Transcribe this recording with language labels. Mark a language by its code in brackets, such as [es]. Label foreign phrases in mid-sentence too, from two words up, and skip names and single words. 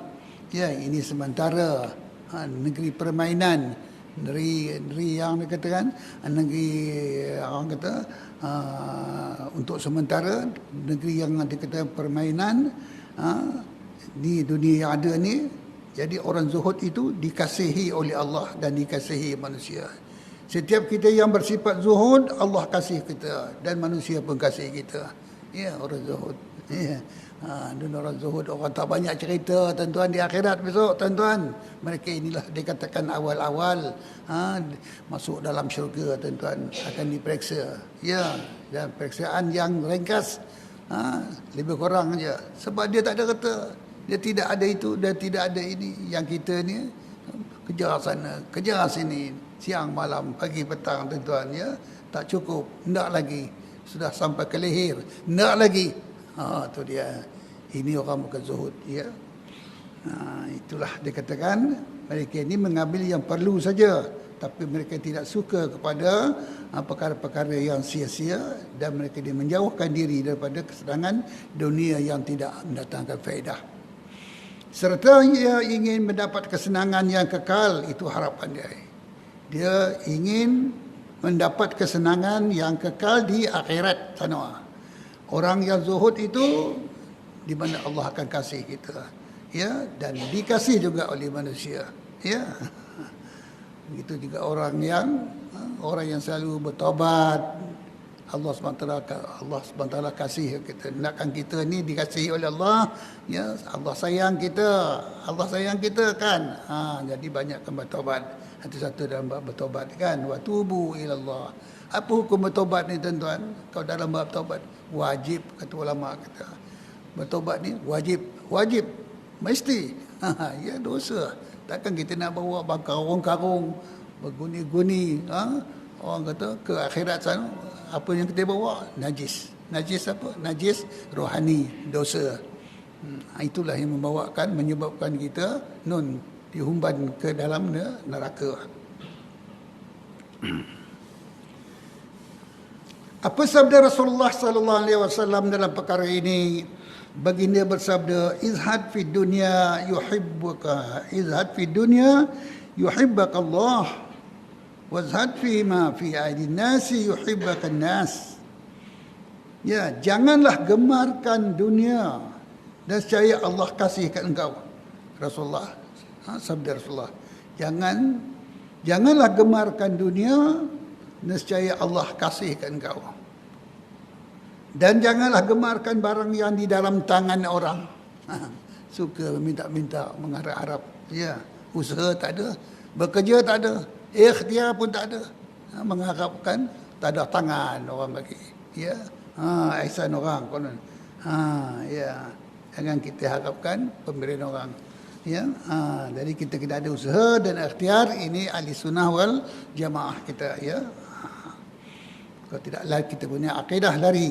[ms] Ya, ini sementara, negeri permainan, negeri yang dikatakan negeri orang kata untuk sementara, negeri yang dikatakan permainan di dunia yang ada ni. Jadi orang zuhud itu dikasihi oleh Allah dan dikasihi manusia. Setiap kita yang bersifat zuhud, Allah kasih kita dan manusia pun kasih kita. Ya, orang zuhud. Ya. Dan orang zuhud, orang tak banyak cerita tuan-tuan di akhirat besok tuan-tuan. Mereka inilah dikatakan awal-awal masuk dalam syurga tuan-tuan, akan diperiksa. Ya, dan periksaan yang ringkas, lebih kurang saja. Sebab dia tak ada kata, dia tidak ada itu dan tidak ada ini. Yang kita ni kejar sana, kejar sini, siang malam, pagi petang tuan-tuan, ya, tak cukup, nak lagi. Sudah sampai ke leher, nak lagi. Tu dia. Ini orang bukan zuhud, ya. Itulah dikatakan mereka ini mengambil yang perlu saja, tapi mereka tidak suka kepada perkara-perkara yang sia-sia, dan mereka dia menjauhkan diri daripada kesenangan dunia yang tidak mendatangkan faedah. Serta ia ingin mendapat kesenangan yang kekal, itu harapan dia. Dia ingin mendapat kesenangan yang kekal di akhirat sana. Orang yang zuhud itu di mana Allah akan kasih kita, ya, dan dikasih juga oleh manusia, ya. Begitu juga orang yang selalu bertaubat, Allah SWT kasih kita. Nakkan kita ni dikasihi oleh Allah, ya, Allah sayang kita kan. Jadi banyakkan bertaubat. Satu-satu dalam bab bertaubat kan, [ar] وتوبوا إلى الله. [ms] Apa hukum bertaubat ni tuan-tuan? Kalau dalam bab taubat wajib, kata ulama kata. Bertaubat ni wajib, mesti. Ya, dosa. Takkan kita nak bawa karung-karung, berguni-guni, orang kata ke akhirat sana, apa yang kita bawa najis. Najis apa? Najis rohani, dosa. Itulah yang menyebabkan kita dihumban ke dalam neraka. Apa sabda Rasulullah [ar] صلى الله عليه وسلم [ms] dalam perkara ini? Baginda bersabda, [ar] ازهد في الدنيا يحبك، ازهد في الدنيا يحبك الله، وازهد في ما في أيدي الناس يحبك الناس. [ms] Ya, janganlah gemarkan dunia dan nescaya Allah kasihkan engkau. Rasulullah, sabda Rasulullah, janganlah gemarkan dunia, nescaya Allah kasihkan engkau. Dan janganlah gemarkan barang yang di dalam tangan orang. Suka minta-minta, mengharap-harap. Ya, usaha tak ada, bekerja tak ada, ikhtiar pun tak ada. Mengharapkan tak ada tangan orang bagi. Ya, ihsan orang konon. Ya, jangan kita harapkan pemberian orang. Ya, jadi kita kena ada usaha dan ikhtiar. Ini ahli sunnah wal jamaah kita. Ya, kalau tidak lari kita punya akidah lari.